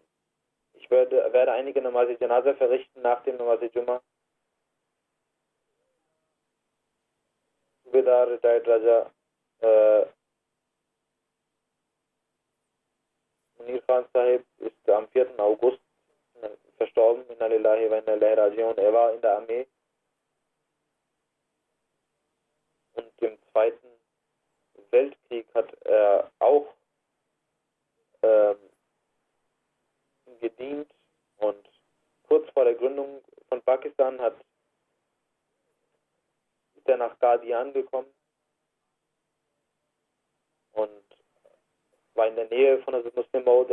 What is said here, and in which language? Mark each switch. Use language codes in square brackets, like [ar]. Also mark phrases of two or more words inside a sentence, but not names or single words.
[de] Ich werde einige [ur] نماز جنازہ [de] verrichten nach dem [ur] نماز جمعہ. [de] Subedar Retired Raja Munir Khan Sahib ist am 4. August verstorben. [ar] إنا لله وإنا إليه راجعون. [de] Er war in der Armee und im Zweiten Weltkrieg hat er auch gedient und kurz vor der Gründung von Pakistan ist er nach Qadian gekommen und war in der Nähe von Hazrat Muslim Maud.